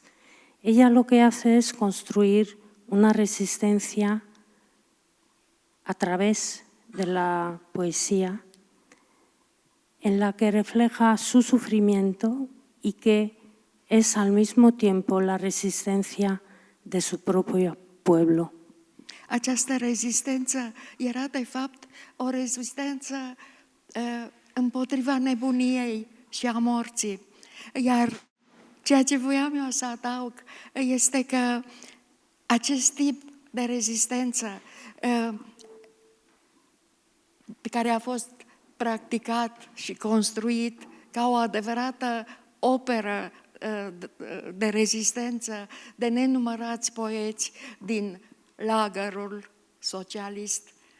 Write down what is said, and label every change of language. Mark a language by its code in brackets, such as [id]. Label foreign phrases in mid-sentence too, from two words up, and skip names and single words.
[es] Ella lo que hace es construir una resistencia a través de la poesía en la que refleja su sufrimiento y que es al mismo tiempo la resistencia de su propio pueblo. [ro] Această rezistență era, de fapt, o rezistență împotriva nebuniei și a morții. Iar ceea ce voiam eu să adaug este că acest tip de rezistență care a fost practicat și construit ca o adevărată operă de rezistență de nenumărați poeți din lagărul socialist.